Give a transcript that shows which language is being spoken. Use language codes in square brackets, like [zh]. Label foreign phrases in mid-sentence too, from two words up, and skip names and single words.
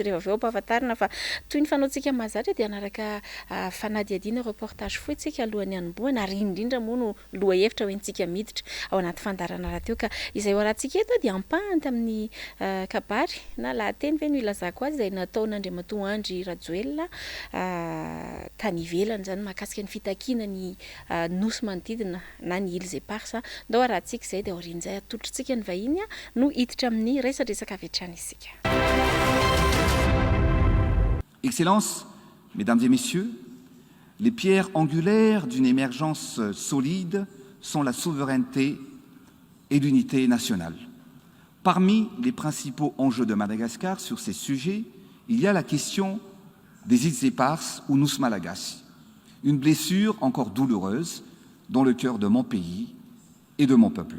[mg] rehefa avy eo ampahafantarina fa toy ny fanaontsika mahazatra dia anaraka fanadihadiana reportage foy tsika alohan'ny hanomboana ary indrindra moa no loha hevitra ho entsika miditra ao anaty fandarana rahateo ka izay ho rahantsika eto dia ampahany tamin'ny kabary na lahateny ve no ilazako azy izay nataon'Andriamatoa Andry Rajoelina tany ivelany zany mahakasika ny fitakiana ny nosy manodidina na ny [fr] îles éparses [mg] ndao rahantsika izay dia aorian'izay atolotritsika ny vahiny no hiditra amin'ny resadresaka avy hatrany isika. [fr] Excellences, Mesdames et Messieurs, les pierres angulaires d'une émergence solide sont la souveraineté et l'unité nationale. Parmi les principaux enjeux de Madagascar sur ces sujets, il y a la question des îles éparses ou nous Malagasy, une blessure encore douloureuse dans le cœur de mon pays et de mon peuple.